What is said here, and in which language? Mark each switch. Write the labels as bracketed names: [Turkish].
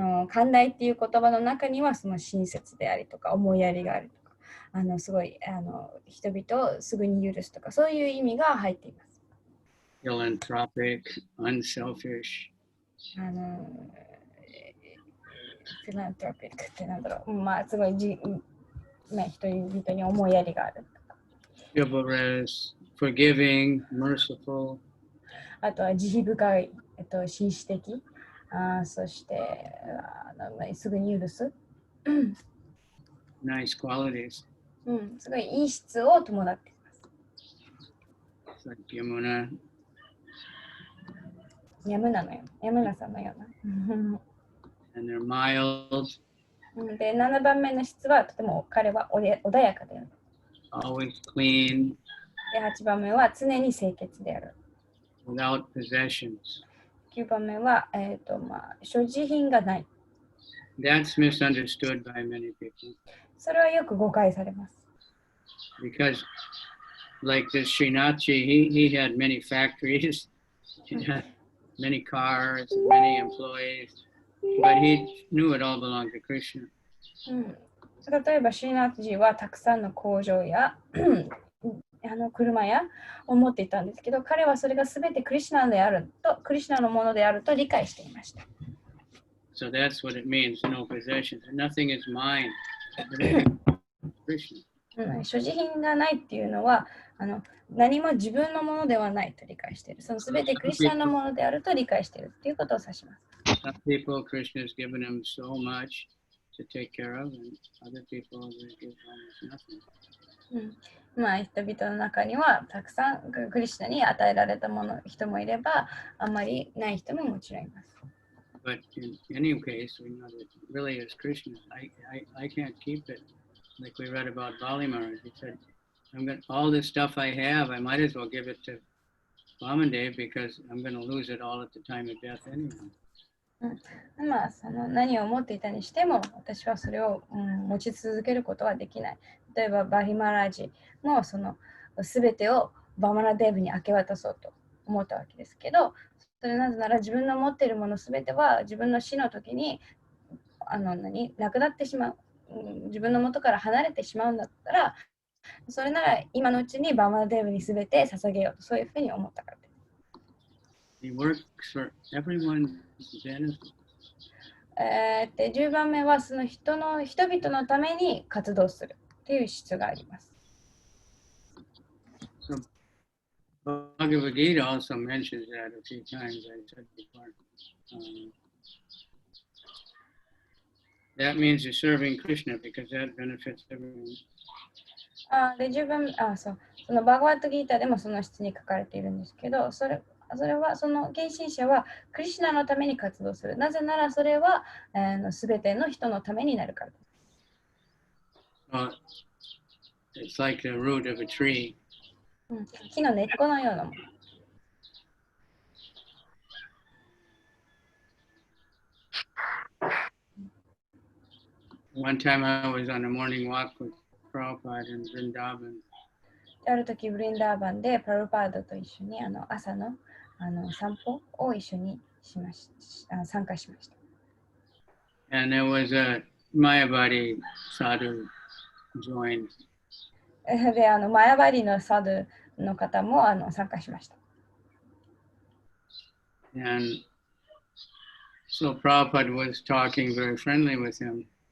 [Japanese] 寛大っていう言葉の中にはその親切でありとか思いやりがあるとかすごい人々をすぐに許すとかそういう意味が入っています。 [English] Philanthropic, unselfish. [Japanese] フィラントロピックってなんだろう、すごい人々に思いやりがあるとか。 [English] Chivalrous, forgiving, merciful. [Japanese] あとは慈悲深い、紳士的。そしてすぐに許す。 [English] Nice qualities. [Japanese] すごいいい質を伴っています。 [English] Like Yamuna. [Japanese] ヤムナさんのような。 [English] And they're mild. [Japanese] で、7番目の質はとても彼は穏やかである。 [English] Always clean. [Japanese] で、8番目は常に清潔である。 [English] Without possessions. [Japanese] 9番目は、所持品がない。 [English] That's misunderstood by many people. [Japanese] それはよく誤解されます。 [English] Because, like this Srinathji, he had many factories, he had many cars, many employees, but he knew it all belonged to Krishna. [Japanese] 例えば、シーナッジはたくさんの工場や車やを持っていたんですけど、彼はそれがすべてクリシュナであると、クリシュナのものであると理解していました。 [English] So that's what it means, no possessions. Nothing is mine. Krishna. [Japanese] 所持品がないっていうのは何も自分のものではないと理解している。そのすべてクリスチャンのものであると理解しているということを指します。 [English] Some people, Krishna has given them so much to take care of, and other people will give almost nothing. [Japanese] 人々の中にはたくさんクリスチャンに与えられた人もいれば、あまりない人ももちろんいます。 [English] But in any case, we know that it really is Krishna. I can't keep it. Like we read about Bali Maharaj, he said, all this stuff I have, I might as well give it to Vamandev because I'm going to lose it all at the time of death anyway. [Japanese] その何を持っていたにしても、私はそれを、持ち続けることはできない。例えば、バリマラージもその全てをバマラデーブに明け渡そうと思ったわけですけど、それなぜなら自分の持っているもの全ては自分の死の時になくなってしまう。自分の元から離れてしまうんだったら、それなら今のうちにバマラデーブに全て捧げようと、そういうふうに思ったからです。 [English] He works for everyone's benefit. [Japanese] 10番目はその人々のために活動するという質があります。 [English] So, Bhagavad Gita also mentions that a few times, I said before. That means you're serving Krishna because that benefits everyone. [Japanese] で10番そのバガワットギータでもその質に書かれているんですけど、それはその献身者はクリシュナのために活動する。なぜならそれはすべての人のためになるからです。 [English] It's like the root of a tree. [Japanese] 木の根っこのようなもの。 [English] One time I was on a morning walk with Prabhupada in Vrindavan. [Japanese] ある時、ブリンダーバンでプラブパードと一緒に朝の散歩を一緒に参加しました。 [English] And there was a Mayavadi sadhu joined. [Japanese] で、マヤバリのサドゥの方も参加しました。 [English] And so Prabhupada was talking very friendly with him.